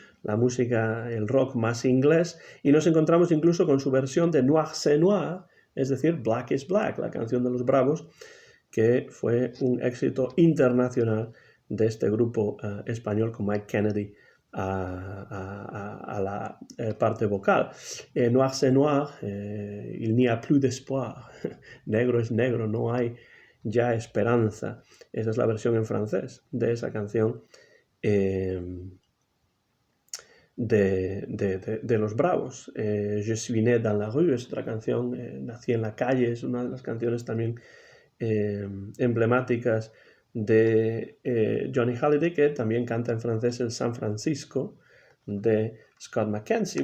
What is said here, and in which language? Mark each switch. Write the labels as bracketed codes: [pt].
[es] la música, el rock más inglés, y nos encontramos incluso con su versión de Noir c'est Noir, es decir, Black is Black, la canción de los Bravos, que fue un éxito internacional de este grupo español con Mike Kennedy a la parte vocal. [fr] Noir c'est noir, il n'y a plus d'espoir. [es] Negro es negro, no hay ya esperanza. Esa es la versión en francés de esa canción de los Bravos. Je suis né dans la rue es otra canción, Nací en la calle, es una de las canciones también emblemáticas de Johnny Hallyday, que también canta en francés el San Francisco de Scott McKenzie.